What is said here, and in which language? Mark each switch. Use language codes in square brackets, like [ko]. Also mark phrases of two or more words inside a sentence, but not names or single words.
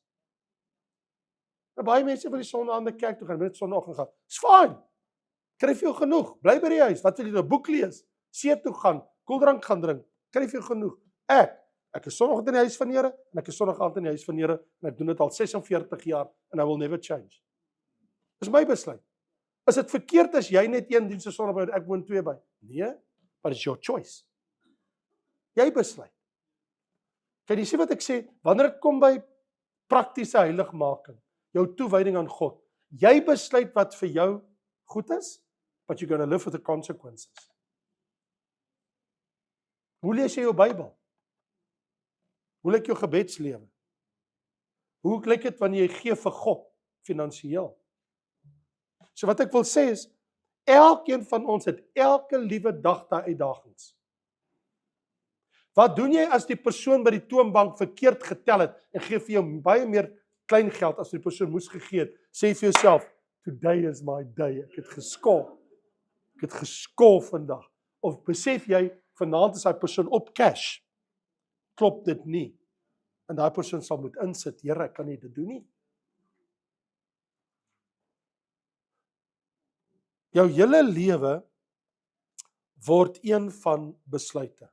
[af] En baie mense wil die Sondag aan die kerk toe gaan, wil dit Sondagoggend gaan. [en] It's fine. [af] Kry vir jou genoeg. Bly by die huis. Wat wil jy nou? Boek lees, see toe gaan, koeldrank gaan drink. Kry vir jou genoeg. Ek is Sondagoggend in die huis van die Here en ek is Sondagoggend in die huis van die Here en ek doen dit al 46 jaar en [en] I will never change. [af] Dis my besluit. Is dit verkeerd as jy net een diens se Sondag by en ek woon 2 by? Nee, [en] but it's your choice. [af] Jy besluit. Kan jy sien wat ek sê? Wanneer dit kom by praktiese heiligmaking, jou toewyding aan God. Jy besluit wat vir jou goed is, [en] but you're going to live with the consequences. [af] Hoe lees jy jou Bybel? Hoe lyk jou gebedslewe? Hoe lyk dit wanneer jy gee vir God finansiëel? So wat ek wil sê is, elkeen van ons het elke liewe dag daai uitdagings. Wat doen jy as die persoon by die toonbank verkeerd getel het en gee vir jou baie meer klein geld as die persoon moes gegee het? Sê vir jouself, [en] today is my day. [af] Ek het geskol. Ek het geskol vandag. Of besef jy, vanaand is daai persoon op cash. Klop dit nie. En daai persoon sal moet insit, Here, ek kan nie dit doen nie. Jou hele lewe word een van besluite.